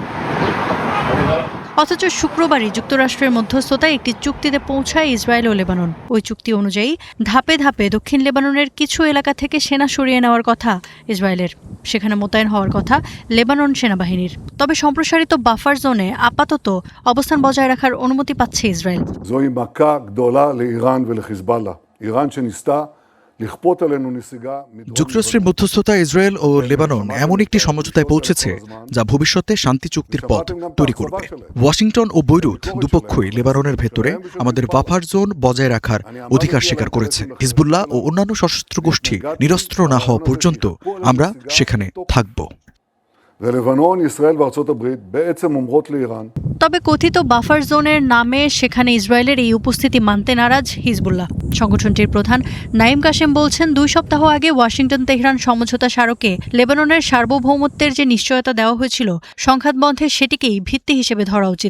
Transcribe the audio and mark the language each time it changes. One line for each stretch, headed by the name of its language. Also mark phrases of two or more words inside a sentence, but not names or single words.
Bangla: অথচ শুক্রবারই যুক্তরাষ্ট্রের মধ্যস্থতায় একটি চুক্তিতে পৌঁছায় ইসরায়েল ও লেবানন। ওই চুক্তি অনুযায়ী ধাপে ধাপে দক্ষিণ লেবাননের কিছু এলাকা থেকে সেনা সরিয়ে নেওয়ার কথা ইসরায়েলের। সেখানে মোতায়েন হওয়ার কথা লেবানন সেনাবাহিনীর। তবে সম্প্রসারিত বাফার জোনে আপাতত অবস্থান বজায় রাখার অনুমতি পাচ্ছে ইসরায়েল।
Hebrew: זוהי מכה גדולה לאיראן ולחיזבאללה. איראן שניסתה לכפות עלינו נסיגה.
Bangla: যুক্তরাষ্ট্রের মধ্যস্থতায় ইসরায়েল ও লেবানন এমন একটি সমঝোতায় পৌঁছেছে যা ভবিষ্যতে শান্তি চুক্তির পথ তৈরি করবে। ওয়াশিংটন ও বৈরুত দুপক্ষই লেবাননের ভেতরে আমাদের বাফার জোন বজায় রাখার অধিকার স্বীকার করেছে। হিজবুল্লাহ ও অন্যান্য সশস্ত্র গোষ্ঠী নিরস্ত্র না হওয়া পর্যন্ত আমরা সেখানে থাকব।
Hebrew: ולבנון, ישראל וארצות הברית בעצם אומרות לאיראן.
Bangla: তবে কথিত বাফার জোনের নামে সেখানে ইসরায়েলের এই উপস্থিতি মানতে নারাজ হিজবুল্লাহ। সংগঠনটির প্রধান নাইম কাশেম বলছেন, 2 সপ্তাহ আগে ওয়াশিংটন তেহরান সমঝোতা স্মারকে লেবাননের সার্বভৌমত্বের যে নিশ্চয়তা দেওয়া হয়েছিল সংঘাত বন্ধে, সেটিকেই ভিত্তি হিসেবে ধরা উচিত।